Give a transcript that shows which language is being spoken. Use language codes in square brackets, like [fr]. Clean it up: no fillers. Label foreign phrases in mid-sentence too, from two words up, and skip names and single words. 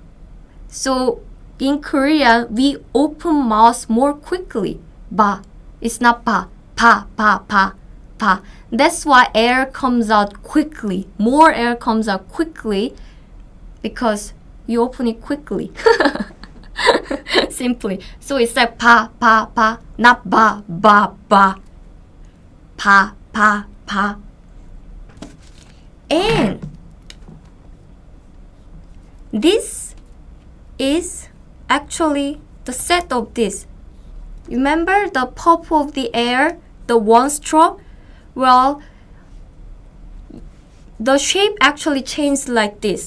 [en] So in Korea, we open mouth more quickly. Ba. It's not pa. Pa, pa, pa, pa. That's why air comes out quickly. More air comes out quickly because you open it quickly. Simply. So it's like pa, pa, pa, not ba, ba, ba. Pa, pa, pa. And this is actually the set of this. Remember the puff of the air, the one stroke? Well, the shape actually changed like this.